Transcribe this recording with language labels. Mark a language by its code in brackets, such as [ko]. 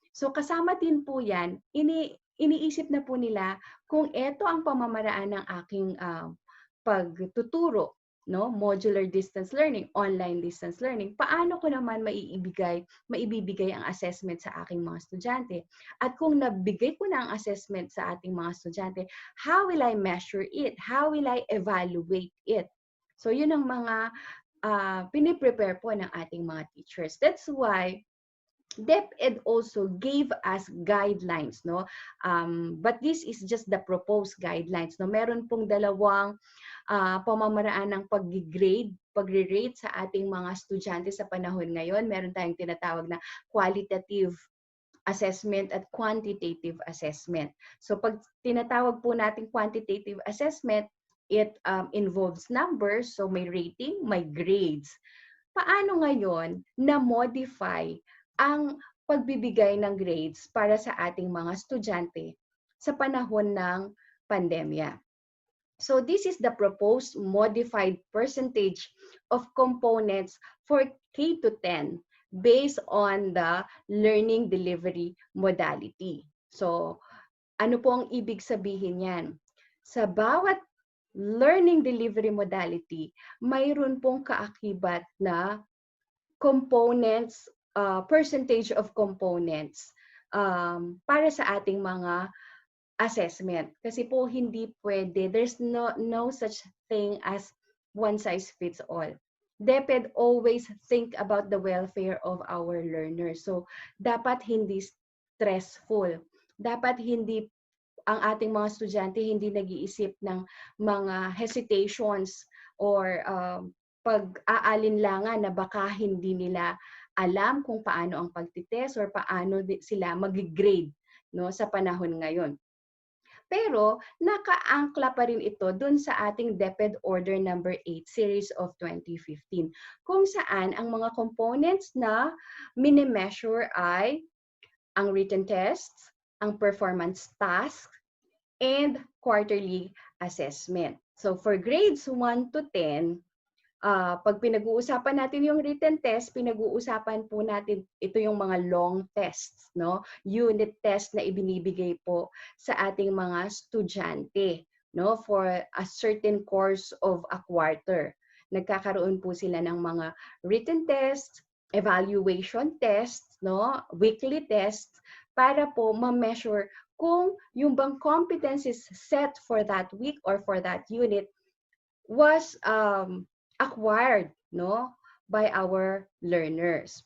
[tl] So kasama din po yan, iniisip na po nila kung ito ang pamamaraan ng aking pagtuturo, no, modular distance learning, online distance learning, paano ko naman maibibigay ang assessment sa aking mga estudyante? At kung nabigay ko na ang assessment sa ating mga estudyante, [en] how will I measure it? How will I evaluate it? [tl] So yun ang mga piniprepare po ng ating mga teachers. [en] That's why DepEd also gave us guidelines, no? But this is just the proposed guidelines, no? [tl] Meron pong dalawang pamamaraan ng pagre-rate sa ating mga estudyante sa panahon ngayon. Meron tayong tinatawag na qualitative assessment at quantitative assessment. So pag tinatawag po natin quantitative assessment, [en] it involves numbers, [tl] so may rating, may grades. Paano ngayon na-modify ang pagbibigay ng grades para sa ating mga estudyante sa panahon ng pandemya? [en] So this is the proposed modified percentage of components for K to 10 based on the learning delivery modality. [tl] So ano po ang ibig sabihin yan? Sa bawat learning delivery modality, mayroon pong kaakibat na components, percentage of components para sa ating mga assessment. Kasi po hindi pwede, [en] there's no such thing as one size fits all. DepEd always think about the welfare of our learners. [tl] So, dapat hindi stressful. Dapat hindi ang ating mga estudyante hindi nag-iisip ng mga hesitations or pag-aalinlangan na baka hindi nila alam kung paano ang pagtitest or paano sila mag-grade, no, sa panahon ngayon. Pero nakaangkla pa rin ito dun sa ating DepEd Order number 8 series of 2015 kung saan ang mga components na mini-measure ay ang written tests, ang performance tasks, and quarterly assessment. [en] So for grades 1 to 10, [tl] pag pinag-uusapan natin yung written test, pinag-uusapan po natin ito yung mga long tests, no? Unit test na ibinibigay po sa ating mga estudyante, no? [en] For a certain course of a quarter. [tl] Nagkakaroon po sila ng mga [en] written tests, evaluation tests, no? Weekly tests [tl] para po ma-measure kung yung bang [en] competencies set for that week or for that unit was acquired, no, by our learners.